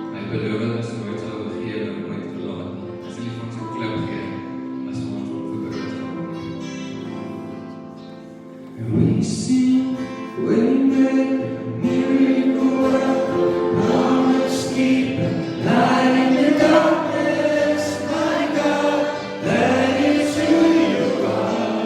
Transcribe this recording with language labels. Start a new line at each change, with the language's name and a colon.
Afrikaans: beloof dat ons nooit sal vergeet en nooit verlaat nie. Hy sal nie vir ons 'n klip gee as ons hom verbeurd sal.
English: And we sing, Waymaker, miracle worker, promise keeper, light in the darkness, my God, that is who you are.